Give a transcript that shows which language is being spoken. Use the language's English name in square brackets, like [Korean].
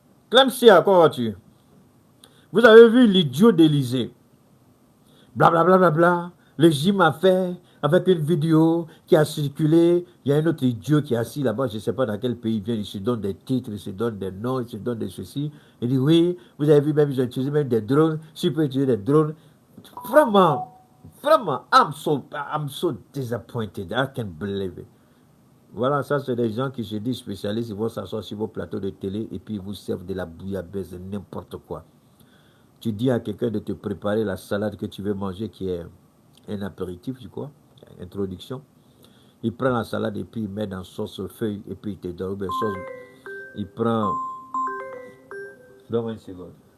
[French] Clemsia, comment vas-tu? Vous avez vu l'idiot d'Élysée. Blablabla. Le gym a fait avec une vidéo qui a circulé. Il y a un autre idiot qui est assis là-bas, je ne sais pas dans quel pays il vient, il se donne des titres, il se donne des noms, il se donne des ceci. Il dit oui, vous avez vu même, ils ont utilisé même des drones. Si vous pouvez utiliser des drones. [English] Vraiment, I'm so disappointed. I can't believe it. [French] Voilà, ça c'est des gens qui se disent spécialistes, ils vont s'asseoir sur vos plateaux de télé et puis ils vous servent de la bouillabaisse, n'importe quoi. Tu dis à quelqu'un de te préparer la salade que tu veux manger qui est un apéritif, tu crois, introduction. Il prend la salade et puis il met dans sauce feuille et puis il te donne une sauce. Il prend... Donne-moi une seconde.